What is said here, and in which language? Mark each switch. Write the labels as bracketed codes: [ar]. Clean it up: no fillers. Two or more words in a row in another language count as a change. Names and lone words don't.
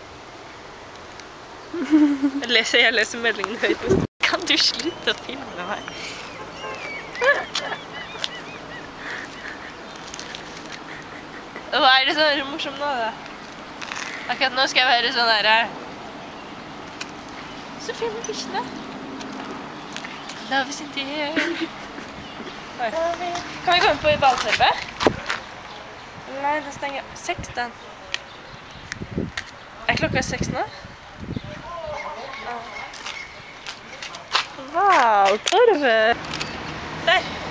[no] Jeg leser meldingen høyt. Kan du slutte å filme meg? Hva er det så morsomt nå da? Akkurat nå skal jeg være sånn her. Så filmer bikkjene. [en] Love is in the air. [no] Kan vi komme på i ballteppet? Nei, det stenger 6 den. Er klokka 6 nå? [en] Wow, Torve! [no] Der!